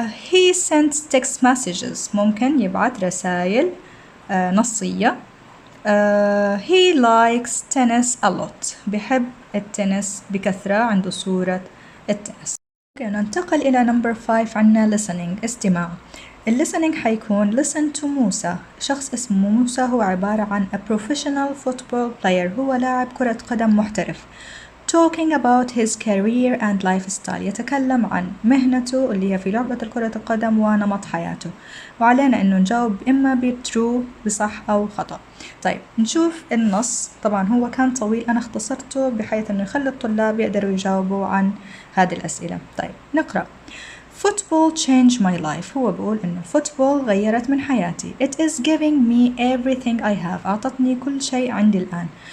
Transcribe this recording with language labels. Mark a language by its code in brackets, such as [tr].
[en] he sends text messages، [ar] ممكن يبعث رسائل نصية. [en] he likes tennis a lot، [ar] بحب التنس بكثرة، عنده صورة التنس. ننتقل إلى number 5، عنا listening، استماع. [en] listening حيكون listen to موسى. [ar] شخص اسمه موسى هو عبارة عن [en] a professional football player، [ar] هو لاعب كرة قدم محترف. [en] talking about his career and lifestyle، [ar] يتكلم عن مهنته اللي هي في لعبة كرة القدم ونمط حياته، وعلينا إنه نجاوب إما بترو بصح أو خطأ. طيب نشوف النص. طبعا هو كان طويل، أنا اختصرته بحيث إنه يخلي الطلاب يقدروا يجاوبوا عن هذه الأسئلة. طيب نقرأ. [en] Football changed my life، [ar] هو بقول إنه football غيرت من حياتي. [en] It is giving me everything I have، [ar] أعطتني كل شيء عندي الآن.